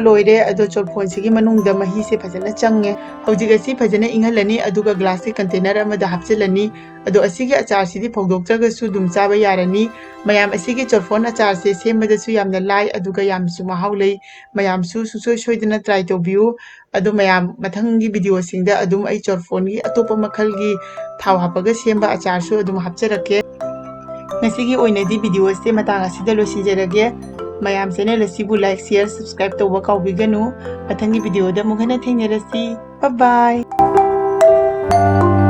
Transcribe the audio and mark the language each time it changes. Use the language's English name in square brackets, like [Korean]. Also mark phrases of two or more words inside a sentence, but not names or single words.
[Manipuri] loire ado charphon sigi manungda mahi se phajana change hojik asi phajana inghalani aduga glass ki container amada hapchalani ado asigi achar sidi phogdoktraga su dum chaba yarani mayam asigi charphon achar se sembada su yamna lai aduga yamsu mahau lei mayam su susoi soidana [English] try to view [Manipuri] ado mayam mathangi video singda adum ai charphon gi atopa makhal gi thaw hapaga semba achar su adum hapcharake ngasigi oinadi video se matang asida losinjerage mayam channel asibu [English] like share subscribe [Manipuri] tawba kawbiganu mathangi video da mughana thengnarasi [English] bye bye